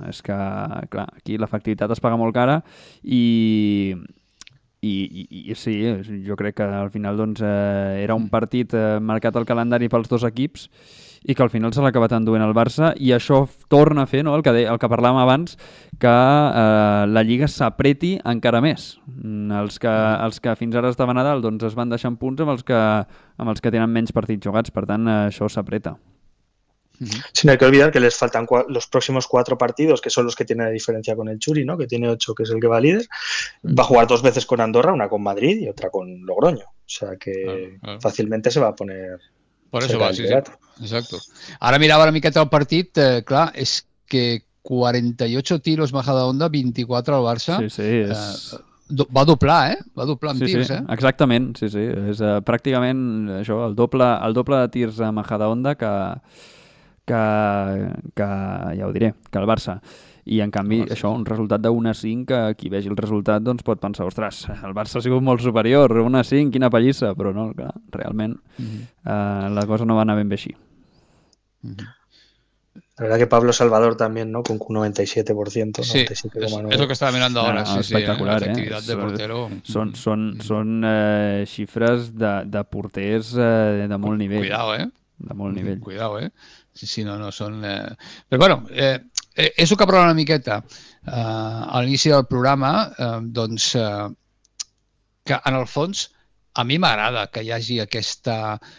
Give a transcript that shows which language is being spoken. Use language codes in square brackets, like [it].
[ca] És que, clar, aquí l'efectivitat es paga molt cara i sí, jo crec que al final doncs, era un partit marcat al calendari pels dos equips i que al final se l'ha acabat enduent el Barça i això torna a fer, no, el que parlàvem abans, que la Lliga s'apreti encara més. Els que fins ara estaven a dalt doncs, es van deixant punts amb els que tenen menys partits jugats, per tant això s'apreta. [es] Sí, no hay que olvidar que les faltan los próximos 4 partidos, que son los que tienen la diferencia con el Churi, ¿no? Que tiene 8, que es el que va líder. Va a jugar 2 veces con Andorra, una con Madrid y otra con Logroño. O sea que fácilmente se va a poner... Por eso va, sí. Exacto. [ca] Ara mirava una miqueta el partit, clar, és que 48 tiros Majadahonda, 24 al Barça. Sí. Va doblar, Va doblar en tirs, Exactament, sí. És pràcticament això, el doble de tirs a Majadahonda que ja ho diré, que el Barça. I en canvi, això, un resultat de 1-5, que qui vegi el resultat doncs pot pensar, ostres, el Barça ha sigut molt superior, 1-5, quina pallissa, però no, clar, realment la cosa no va anar ben bé així. [es] La verdad que Pablo Salvador también, ¿no? Con un 97%. Sí, 97,9%. Es lo que estaba mirando ahora. Espectacular, la efectividad de portero. [ca] Són xifres de porters de molt nivell. [es] Cuidado, [ca] De molt nivell. [es] Cuidado, Sí, [ca] no són... Però bueno, és el que parlàvem una miqueta a l'inici del programa, doncs que en el fons a mi m'agrada que hi hagi aquesta